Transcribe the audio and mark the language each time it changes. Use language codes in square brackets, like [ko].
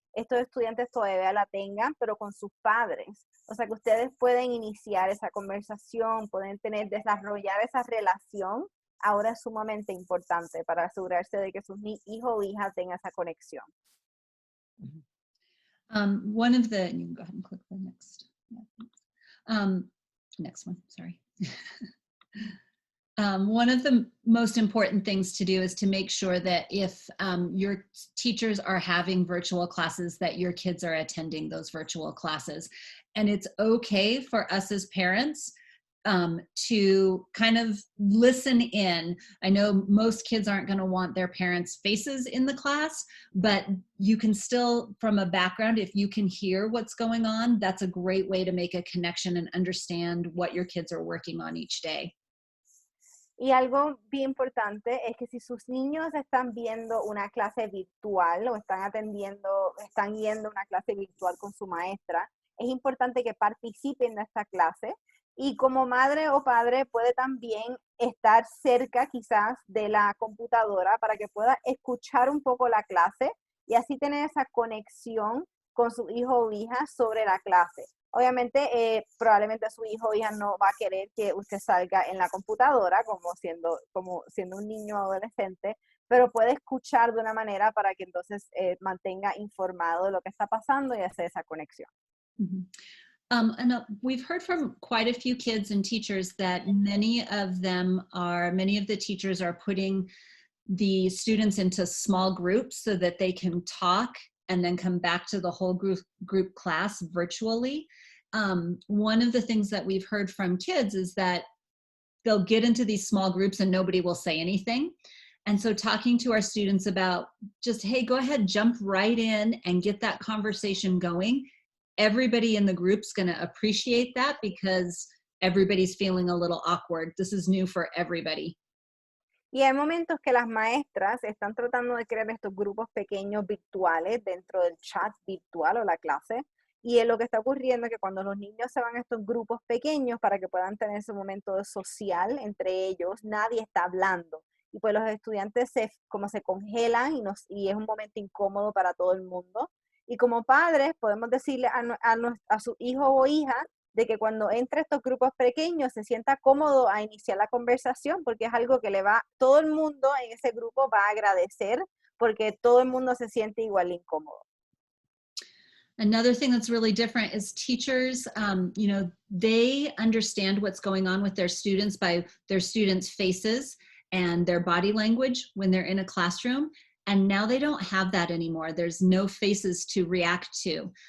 [es] estos estudiantes todavía la tengan, pero con sus padres. O sea, que ustedes pueden iniciar esa conversación, pueden desarrollar esa relación. Ahora es sumamente importante para asegurarse de que sus hijos o hijas tengan esa conexión. [en] One of the, you can go ahead and click the next. Next one, sorry. One of the most important things to do is to make sure that if your teachers are having virtual classes, that your kids are attending those virtual classes. And it's okay for us as parents to kind of listen in. I know most kids aren't going to want their parents' faces in the class, but you can still, from a background, if you can hear what's going on, that's a great way to make a connection and understand what your kids are working on each day. [es] Y algo bien importante es que si sus niños están viendo una clase virtual o están yendo a una clase virtual con su maestra, es importante que participen de esta clase. Y como madre o padre puede también estar cerca quizás de la computadora para que pueda escuchar un poco la clase y así tener esa conexión con su hijo o hija sobre la clase. Obviamente, probablemente su hijo o hija no va a querer que usted salga en la computadora como siendo un niño o adolescente, pero puede escuchar de una manera para que entonces mantenga informado de lo que está pasando y hacer esa conexión. Mm-hmm. [en] And we've heard from quite a few kids and teachers that many of the teachers are putting the students into small groups so that they can talk and then come back to the whole group class virtually. One of the things that we've heard from kids is that they'll get into these small groups and nobody will say anything. And so talking to our students about just, hey, go ahead, jump right in and get that conversation going. Everybody in the group's going to appreciate that because everybody's feeling a little awkward. This is new for everybody. [es] Y hay momentos que las maestras están tratando de crear estos grupos pequeños virtuales dentro del chat virtual o la clase. Y lo que está ocurriendo es que cuando los niños se van a estos grupos pequeños para que puedan tener ese momento social entre ellos, nadie está hablando. Y pues los estudiantes se congelan y es un momento incómodo para todo el mundo. Y como padres podemos decirle a su hijo o hija de que cuando entre a estos grupos pequeños se sienta cómodo a iniciar la conversación, porque es algo que todo el mundo en ese grupo va a agradecer, porque todo el mundo se siente igual de incómodo. [en] Another thing that's really different is teachers, they understand what's going on with their students by their students' faces and their body language when they're in a classroom. And now they don't have that anymore. There's no faces to react to.